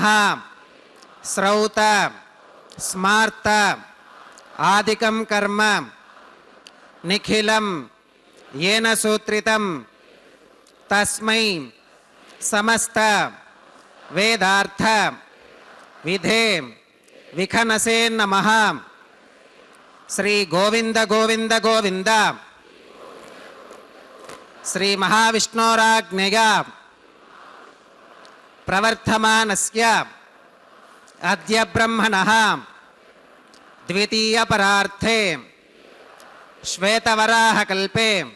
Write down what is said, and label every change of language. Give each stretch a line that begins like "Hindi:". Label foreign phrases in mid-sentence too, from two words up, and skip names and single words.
Sanskrit: श्रौत स्मार्त आदिकं कर्म निखिलं येन सूत्रितं तस्मै समस्त वेदार्थ विधे विखनसे नमः। శ్రీ గోవింద గోవింద గోవింద శ్రీ మహావిష్ణోరాజ్ఞయా ప్రవర్ధమానస్య అద్య బ్రహ్మణః ద్వితీయ పరార్థే శ్వేతవరాహకల్పే